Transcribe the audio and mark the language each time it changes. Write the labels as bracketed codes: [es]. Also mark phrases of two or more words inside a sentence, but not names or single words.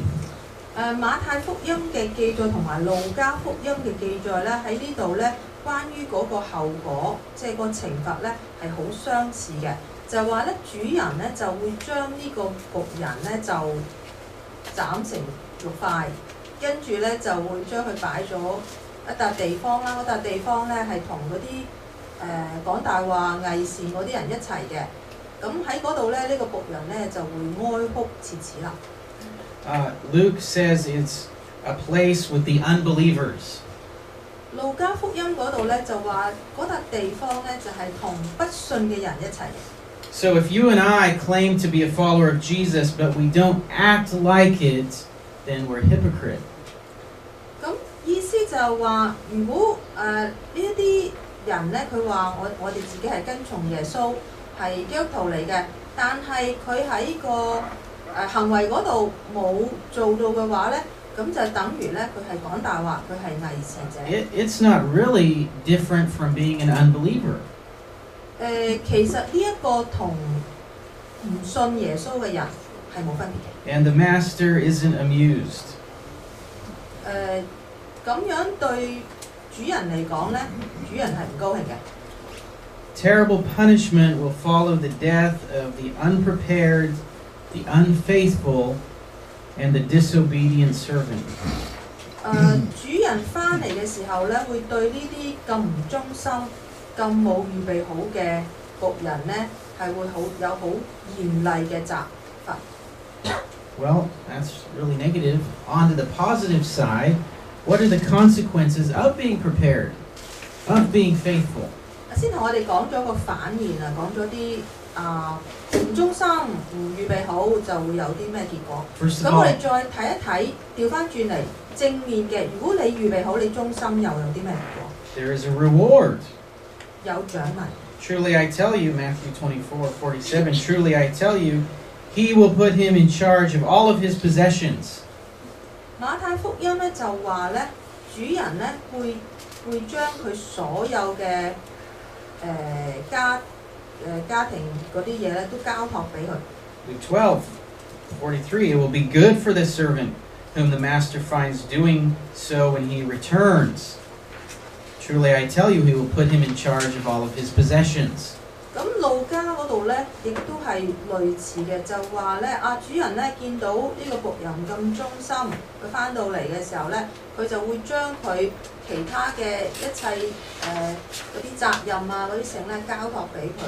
[yue] 馬太福音嘅記載同埋路加福音嘅記載咧，喺呢度咧，關於嗰個後果，即係個懲罰咧，係好相似嘅。就話咧，主人咧就會將呢個僕人咧就斬成6塊，跟住咧就會將佢擺咗一笪地方啦。嗰笪地方咧係同嗰啲講大話、偽善嗰啲人一齊嘅。咁喺嗰度咧，呢個僕人咧就會哀哭切齒啦。 [en] Luke says it's a place with the unbelievers. [yue] 路加福音嗰度咧就話嗰笪地方咧就係同不信嘅人一齊嘅。 [en] So if you and I claim to be a follower of Jesus, but we don't act like it, then we're a hypocrite. [yue] 咁意思就係話，如果呢一啲人咧，佢話我哋自己係跟從耶穌，係基督徒嚟嘅，但係佢喺個行為嗰度冇做到嘅話咧，咁就等於咧佢係講大話，佢係偽善者。 [en] It's not really different from being an unbeliever. [yue] 其實呢一個同唔信耶穌嘅人係冇分別嘅。 [en] And the master isn't amused. [yue] 咁樣對主人嚟講咧，主人係唔高興嘅。 [en] Terrible punishment will follow the death of the unprepared, the unfaithful, and the disobedient servant. [yue] 主人翻嚟嘅時候咧，會對呢啲咁唔忠心、咁冇預備好嘅僕人咧，係會有好嚴厲嘅責罰。 [en] Well, that's really negative. On to the positive side, what are the consequences of being prepared, of being faithful? [yue] 先同我哋講咗個反面啊，講咗啲唔忠心、唔預備好就會有啲咩結果。咁我哋再睇一睇，調翻轉嚟正面嘅，如果你預備好，你忠心又有啲咩結果？ [en] There is a reward. [yue] 有獎勵。 [en] Truly I tell you, Matthew 24:47, truly I tell you, he will put him in charge of all of his possessions. [yue] 馬太福音咧就話咧，主人咧會將佢所有嘅家庭嗰啲嘢咧都交託俾佢。 [en] Luke 12:43, it will be good for the servant whom the master finds doing so when he returns. Truly I tell you, he will put him in charge of all of his possessions. [yue] 咁路加嗰度咧，亦都係類似嘅，就話咧主人咧見到呢個僕人咁忠心，佢翻到嚟嘅時候咧，佢就會將佢其他嘅一切嗰啲責任啊嗰啲性咧交託俾佢。